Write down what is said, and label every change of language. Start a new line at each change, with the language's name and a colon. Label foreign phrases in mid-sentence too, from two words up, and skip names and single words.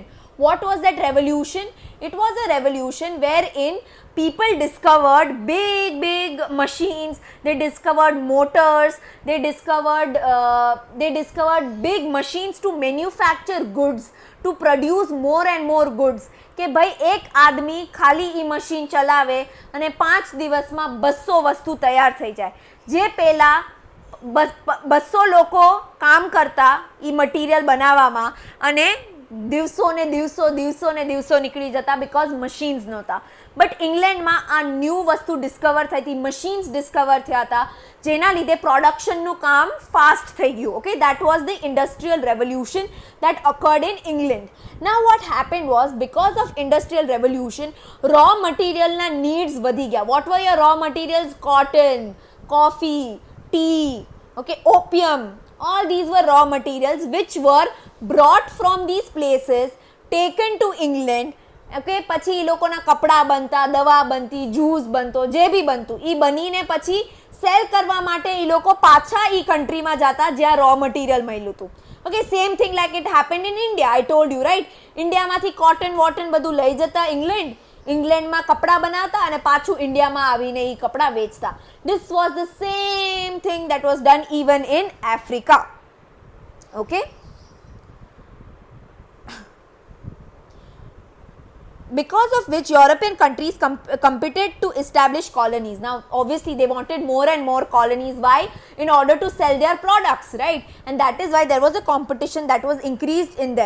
English: What was that revolution? It was a revolution wherein people discovered big machines, they discovered motors, they discovered big machines to manufacture goods, to produce more and more goods.
Gujarati: કે ભાઈ એક આદમી ખાલી ઈ મશીન ચલાવે અને 5 દિવસમાં 200 વસ્તુ તૈયાર થઈ જાય. જે પહેલા 200 લોકો કામ કરતા ઈ મટીરિયલ બનાવવામાં અને દિવસો ને દિવસો નીકળી જતા
English: because machines
Gujarati: નહોતા. બટ ઇંગ્લેન્ડમાં આ ન્યૂ વસ્તુ ડિસ્કવર થઈ હતી, મશીન્સ ડિસ્કવર થયા હતા, જેના લીધે પ્રોડક્શનનું કામ ફાસ્ટ થઈ ગયું.
English: Okay, that was the industrial revolution that occurred in England. Now what happened was, because of industrial revolution, raw materialના needs
Gujarati: વધી ગયા.
English: What were your raw materials? Cotton, coffee, tea, okay, opium. All these were raw materials which were brought from these places, taken to England.
Gujarati: ઓકે, પછી એ લોકોના કપડાં બનતા, દવા બનતી, જ્યુસ બનતો, જે બી બનતું એ બનીને પછી સેલ કરવા માટે એ લોકો પાછા એ કન્ટ્રીમાં જતા જ્યાં
English: raw material
Gujarati: મળ્યું હતું.
English: Okay, same thing like it happened in India. I told you right,
Gujarati: ઇન્ડિયામાંથી કોટન વોટન બધું લઈ જતા ઇંગ્લેન્ડ, ઇંગ્લેન્ડમાં કપડાં બનાવતા અને પાછું ઇન્ડિયામાં આવીને એ કપડાં વેચતા.
English: This was the same thing that was done even in Africa. ઓકે, because of which European countries competed to establish colonies. Now obviously they wanted more and more colonies. Why? In order to sell their products, right? And that is why there was a competition that was increased in them.